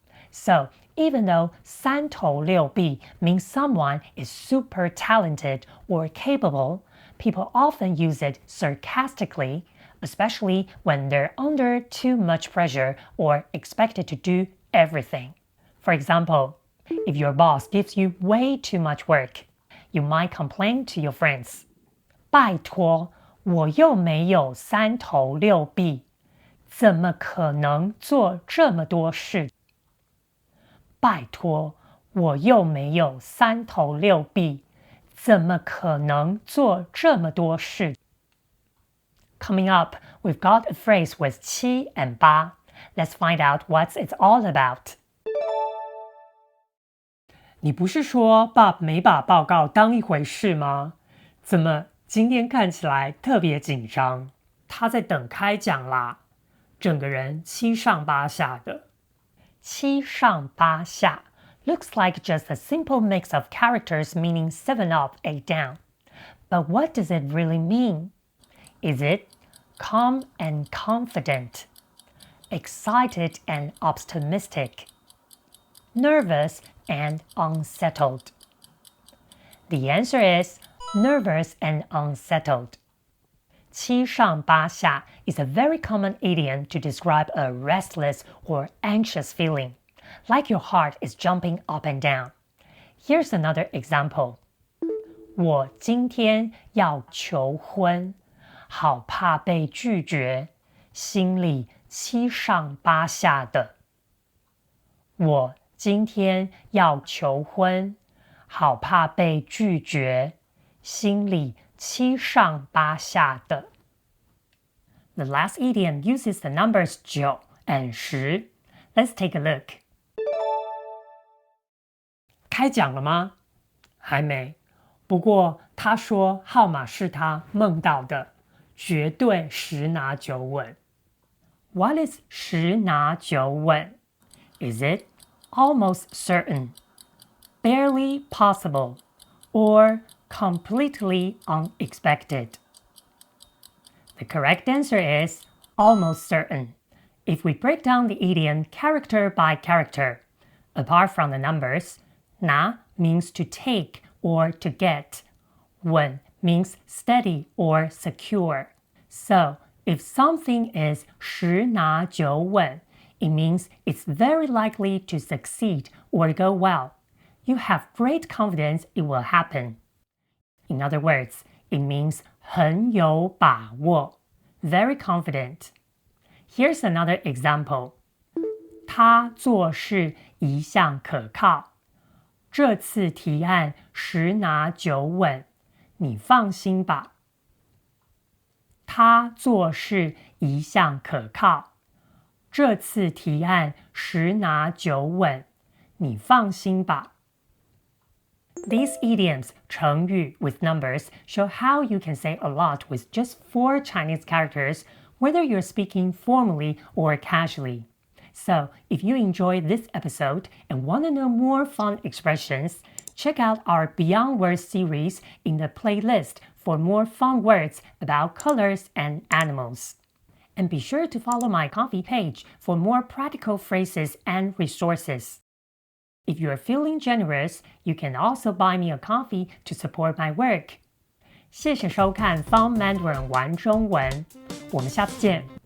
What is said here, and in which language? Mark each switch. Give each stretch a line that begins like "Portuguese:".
English: So, even though 三头六臂 means someone is super talented or capable, people often use it sarcastically, especially when they're under too much pressure or expected to do everything. For example, if your boss gives you way too much work, you might complain to your friends.
Chinese: 拜托，我又没有三头六臂，怎么可能做这么多事？拜托，我又没有三头六臂，怎么可能做这么多事？
English: Coming up, we've got a phrase with 七 and 八. Let's find out what it's all about.
Chinese: 你不是说 Bob 没把报告当一回事吗？怎么今天看起来特别紧张？他在等开讲啦，整个人七上八下的。
English: 七上八下 looks like just a simple mix of characters meaning 7 up, 8 down. But what does it really mean? Is it calm and confident, excited and optimistic, nervous and unsettled? The answer is nervous and unsettled. 七上八下 is a very common idiom to describe a restless or anxious feeling, like your heart is jumping up and down. Here's another example.
Chinese: 我今天要求婚，好怕被拒绝，心里七上八下的。我今天要求婚，好怕被拒绝，心里七上八下的。
English: The last idiom uses the numbers 9 and 10. Let's take a look.
Chinese: 开奖了吗？还没。不过他说号码是他梦到的，绝对十拿九稳。
English: What is 十拿九稳? Is it almost certain, barely possible, or completely unexpected? The correct answer is almost certain. If we break down the idiom character by character, apart from the numbers, 拿 means to take or to get. 稳 means steady or secure. So, if something is 十拿九稳, it means it's very likely to succeed or go well. You have great confidence it will happen. In other words, it means
Chinese: 很有把握,
English: very confident. Here's another example.
Chinese: 他做事一向可靠，这次提案十拿九稳，你放心吧。他做事一向可靠，这次提案十拿九稳，你放心吧。
English: These idioms, 成语 with numbers, show how you can say a lot with just 4 Chinese characters, whether you're speaking formally or casually. So, if you enjoyed this episode and want to know more fun expressions, check out our Beyond Words series in the playlist for more fun words about colors and animals. And be sure to follow my Ko-fi page for more practical phrases and resources. If you are feeling generous, you can also buy me a coffee to support my work.
Chinese: 谢谢收看 Fun Mandarin 玩中文，我们下次见。